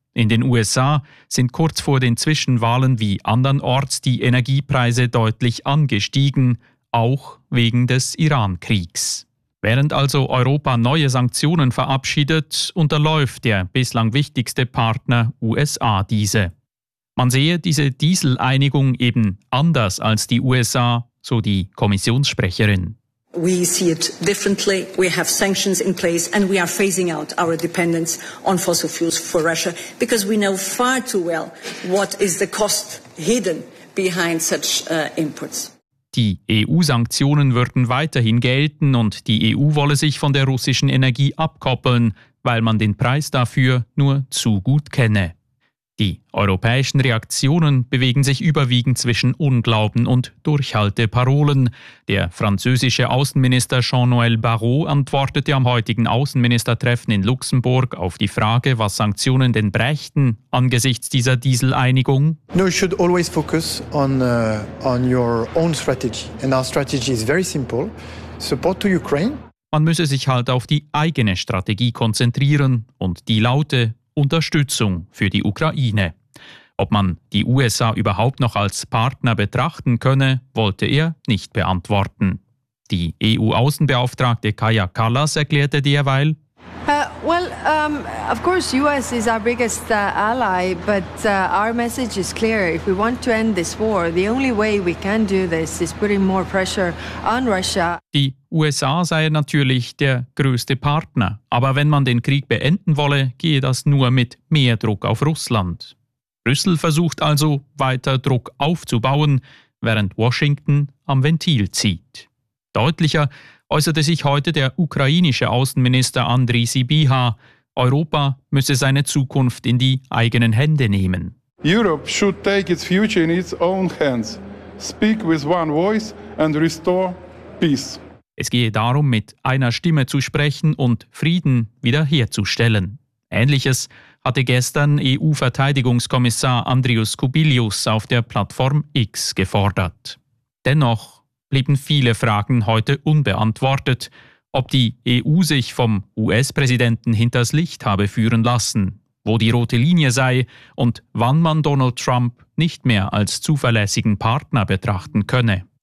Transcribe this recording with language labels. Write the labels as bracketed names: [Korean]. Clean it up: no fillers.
[German] In den USA sind kurz vor den Zwischenwahlen wie andernorts die Energiepreise deutlich angestiegen, auch wegen des Iran-Kriegs. Während also Europa neue Sanktionen verabschiedet, unterläuft der bislang wichtigste Partner USA diese. Man sehe diese Dieseleinigung eben anders als die USA, so die Kommissionssprecherin. [English] We see it differently. We have sanctions in place and we are phasing out our dependence on fossil fuels for Russia because we know far too well what is the cost hidden behind such imports. [German] Die EU-Sanktionen würden weiterhin gelten und die EU wolle sich von der russischen Energie abkoppeln, weil man den Preis dafür nur zu gut kenne. Die europäischen Reaktionen bewegen sich überwiegend zwischen Unglauben und Durchhalteparolen. Der französische Außenminister Jean-Noël Barrot antwortete am heutigen Außenministertreffen in Luxemburg auf die Frage, was Sanktionen denn brächten angesichts dieser Dieseleinigung. [English] No, you should always focus on your own strategy. And our strategy is very simple. Support to Ukraine. [German] Man müsse sich halt auf die eigene Strategie konzentrieren und die laute Unterstützung für die Ukraine. Ob man die USA überhaupt noch als Partner betrachten könne, wollte er nicht beantworten. Die EU-Außenbeauftragte Kaja Kallas erklärte derweil: [English] Of course, US is our biggest ally, but our message is clear. If we want to end this war, the only way we can do this is putting more pressure on Russia. [German] Die USA sei natürlich der größte Partner, aber wenn man den Krieg beenden wolle, gehe das nur mit mehr Druck auf Russland. Brüssel versucht also, weiter Druck aufzubauen, während Washington am Ventil zieht. Deutlicher äußerte sich heute der ukrainische Außenminister Andriy Sibiha. Europa müsse seine Zukunft in die eigenen Hände nehmen. [English] Europe should take its future in its own hands. Speak with one voice and restore peace. [German] Es gehe darum, mit einer Stimme zu sprechen und Frieden wiederherzustellen. Ähnliches hatte gestern EU-Verteidigungskommissar Andrius Kubilius auf der Plattform X gefordert. Dennoch blieben viele Fragen heute unbeantwortet, ob die EU sich vom US-Präsidenten hinters Licht habe führen lassen, wo die rote Linie sei und wann man Donald Trump nicht mehr als zuverlässigen Partner betrachten könne.